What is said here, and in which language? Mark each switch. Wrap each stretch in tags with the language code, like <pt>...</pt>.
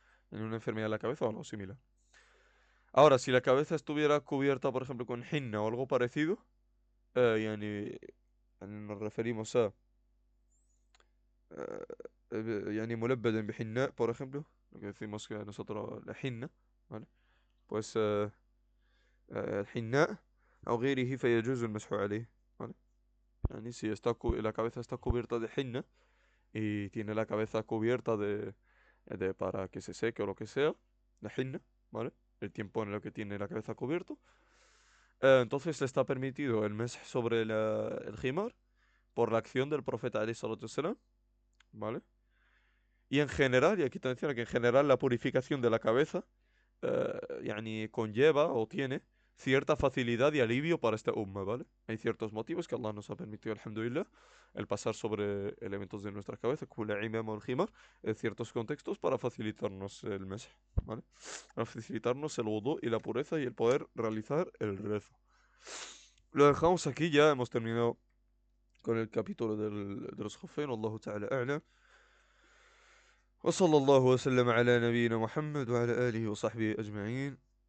<es>En una enfermedad de la cabeza o algo similar. Ahora, si la cabeza estuviera cubierta, por ejemplo, con hinna o algo parecido, yani nos referimos a eh, يعني ملبدا بحناء, por ejemplo, lo que decimos que nosotros la hinna, ¿vale?</es> <ar>Pues الحناء أو غيره فيجوز المسح عليه, ¿vale?</ar> <es>Yani si la cabeza está cubierta de hinna y tiene la cabeza cubierta para que se seque o lo que sea, la hinna, ¿vale? El tiempo en el que tiene la cabeza cubierto, entonces le está permitido el mesh sobre el jimar por la acción del profeta alayhi salatu wassalam, ¿vale? Y en general, y aquí te menciona que en general la purificación de la cabeza يعني conlleva o tiene cierta facilidad y alivio para esta umma, ¿vale? Hay ciertos motivos que Allah nos ha permitido, alhamdulillah, el pasar sobre elementos de nuestra cabeza, como la imam o el jimar, en ciertos contextos para facilitarnos el mes, ¿vale? Para facilitarnos el wudu y la pureza y el poder realizar el rezo. Lo dejamos aquí, ya hemos terminado con el capítulo de los Khuffayn, Allahu ta'ala a'lam.</es> <ar>وصلى الله وسلم على نبينا محمد وعلى آله وصحبه أجمعين.</ar>